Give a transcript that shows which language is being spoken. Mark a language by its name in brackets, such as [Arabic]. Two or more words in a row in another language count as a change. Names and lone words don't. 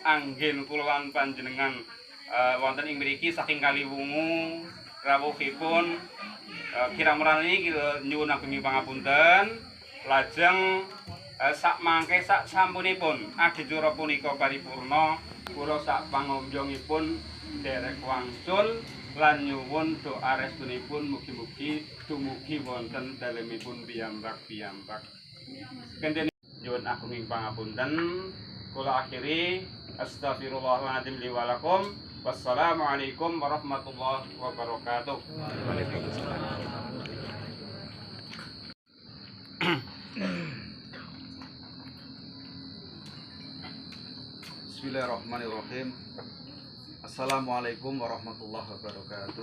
[Javanese] anggen kula lan panjenengan wonten ing mriki saking Kaliwungu rawuhipun kirang merani nyuwun agunging pangapunten lajeng sak mangke sak sampunipun adicara punika paripurna kula sak pangombyongipun derek wangsul lan nyuwun doa restunipun mugi-mugi dumugi wonten dalemipun piyambak-piyambak. Kenten nyuwun agunging pangapunten kula akhiri [Arabic] أستغفر الله العظيم لي ولكم. والسلام عليكم ورحمة الله وبركاته. وعليكم السلام. بسم الله الرحمن الرحيم. السلام عليكم ورحمة الله وبركاته.